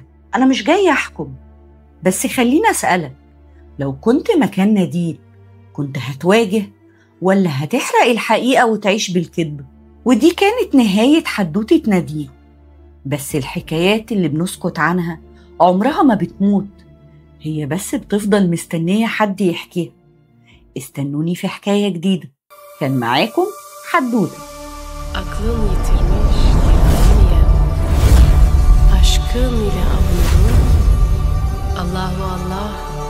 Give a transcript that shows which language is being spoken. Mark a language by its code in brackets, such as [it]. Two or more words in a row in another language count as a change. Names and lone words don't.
[ar] أنا مش جاية أحكم، بس خليني أسألك، لو كنت مكان نادين كنت هتواجه ولا هتحرق الحقيقة وتعيش بالكذب؟ ودي كانت نهاية حدوتة نادين. بس الحكايات اللي بنسكت عنها عمرها ما بتموت، هي بس بتفضل مستنية حد يحكيها. استنوني في حكاية جديدة. كان معاكم حدوتة. [tr] Aklın yitirmiş yeminiyem, aşkın ile avunur. [ar] Allahu Allah.